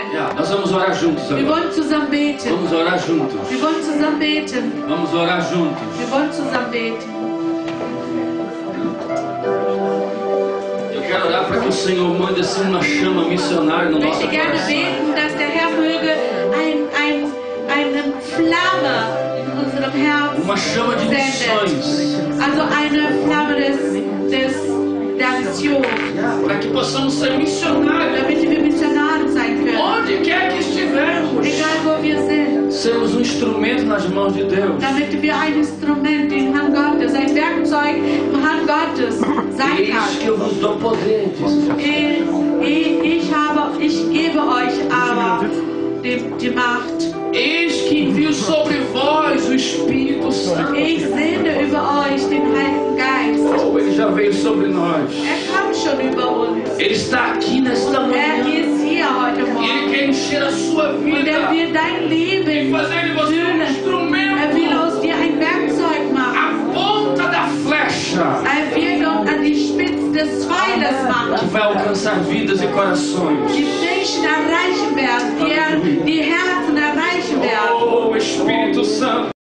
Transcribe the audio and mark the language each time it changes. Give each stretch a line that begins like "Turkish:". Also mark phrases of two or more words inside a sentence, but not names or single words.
German: Ja,
Portuguese: nós vamos orar juntos
German: wir
Portuguese: agora.
German: wollen zusammen beten.
Portuguese: Vamos orar juntos.
German: Wir wollen zusammen beten.
Portuguese: Vamos orar juntos.
German: Wir wollen zusammen beten.
Portuguese: Eu quero orar para que o Senhor mande assim uma chama missionária no
German: Ich
Portuguese: nosso
German: möchte gerne
Portuguese: coração.
German: beten, dass der Herr möge eine Flamme in unserem Herzen
Portuguese: Uma chama de missões.
German: sendet. Also eine Flamme der Mission,
Portuguese: Para que possamos ser missionários.
German: damit wir Missionare sein können.
Portuguese: Onde quer que estivermos.
German: Egal wo wir sind.
Portuguese: Sermos um instrumento nas mãos de Deus.
German: Damit wir ein Instrument in Hand Gottes, ein Werkzeug in Hand Gottes sein
Portuguese: Eis
German: kann.
Portuguese: que eu vos dou poder, diz Jesus.
German: Ich gebe euch aber die Macht.
Portuguese: Eis que envio sobre vós o Espírito Santo.
German: Ich sende über euch den Heiligen Geist.
Portuguese: Oh, ele já veio sobre nós.
German: Kommt schon über uns.
Portuguese: Ele está aqui nesta manhã.
German: Ist hier heute
Portuguese: E ele
German: Morgen.
Portuguese: quer encher a sua
German: Und
Portuguese: vida.
German: wird dein
Portuguese: E
German: Leben
Portuguese: fazer de você um
German: füllen. Will
Portuguese: instrumento.
German: aus dir ein Werkzeug machen.
Portuguese: A ponta da flecha.
German: Wird uns an die Spitze des Pfeilers
Portuguese: Que
German: machen.
Portuguese: vai alcançar vidas e corações.
German: Die Menschen erreichen werden, die Herzen erreichen werden.
Portuguese: Oh, Espírito Santo.